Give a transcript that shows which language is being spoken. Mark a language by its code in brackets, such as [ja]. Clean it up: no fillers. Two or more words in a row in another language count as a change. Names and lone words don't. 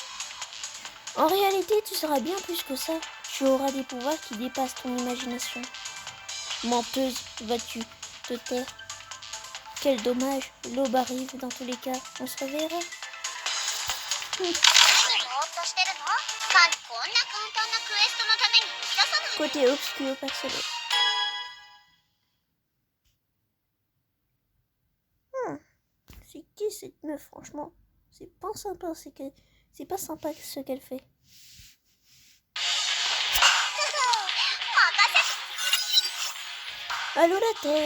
[fr] En réalité, tu seras bien plus que ça. Tu auras des pouvoirs qui dépassent ton imagination. Menteuse, vas-tu te taire? Quel dommage, l'aube arrive dans tous les cas. On se reverra. [ja] してるの？こんな簡単なクエストのために打ち出さないで。 [fr] Côté obscur personnel. C'est qui cette meuf, franchement? C'est pas sympa, c'est pas sympa ce qu'elle fait. Allô la Terre.